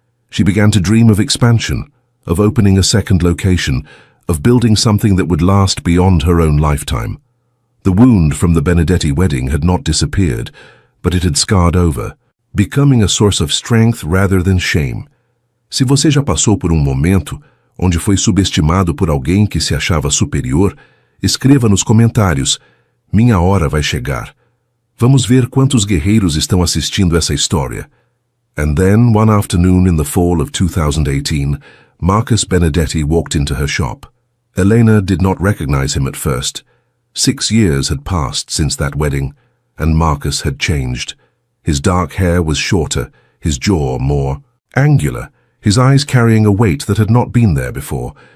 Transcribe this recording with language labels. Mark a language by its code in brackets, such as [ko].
[en] She began to dream of expansion, of opening a second location, of building something that would last beyond her own lifetime. The wound from the Benedetti wedding had not disappeared, but it had scarred over, becoming a source of strength rather than shame. [pt] Se você já passou por momento onde foi subestimado por alguém que se achava superior, escreva nos comentários: minha hora vai chegar. Vamos ver quantos guerreiros estão assistindo essa história. [en] And then, one afternoon in the fall of 2018, Marcus Benedetti walked into her shop. Elena did not recognize him at first. 6 years had passed since that wedding, and Marcus had changed. His dark hair was shorter, his jaw more angular, his eyes carrying a weight that had not been there before.